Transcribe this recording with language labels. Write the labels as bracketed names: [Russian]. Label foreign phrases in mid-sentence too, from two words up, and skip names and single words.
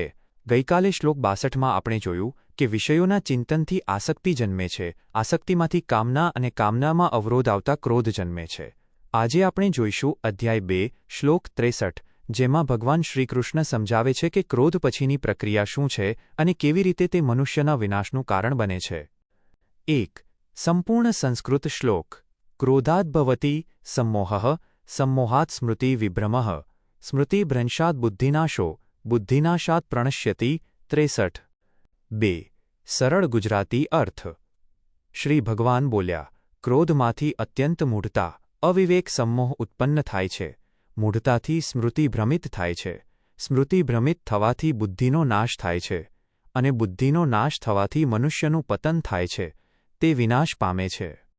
[Gujarati] ગઈકાલે શ્લોક 62માં આપણે જોયું કે વિષયોના ચિંતનથી આસક્તિ જન્મે છે, આસક્તિમાંથી કામના અને કામનામાં અવરોધ આવતા ક્રોધ જન્મે છે। આજે આપણે જોઈશું અધ્યાય 2 શ્લોક 63 જેમાં ભગવાન શ્રીકૃષ્ણ સમજાવે છે કે ક્રોધ પછીની પ્રક્રિયા શું છે અને કેવી રીતે તે મનુષ્યના વિનાશનું કારણ બને છે। 1. સંપૂર્ણ સંસ્કૃત શ્લોક। [Sanskrit] ક્રોધાદ ભવતિ सम्मोहः सम्मोहात् स्मृति विभ्रमः स्मृतिभ्रंशात् बुद्धिनाशो बुद्धिनाशात् प्रणश्यति 63। [Gujarati] 2. સરળ ગુજરાતી અર્થ। શ્રી ભગવાન બોલ્યા, ક્રોધમાંથી અત્યંત મૂઢતા, અવિવેક सम्मोह ઉત્પન્ન થાય છે। મૂઢતાથી સ્મૃતિ ભ્રમિત થાય છે, સ્મૃતિ ભ્રમિત થવાથી બુદ્ધિનો નાશ થાય છે અને બુદ્ધિનો નાશ થવાથી મનુષ્યનું પતન થાય છે, તે વિનાશ પામે છે।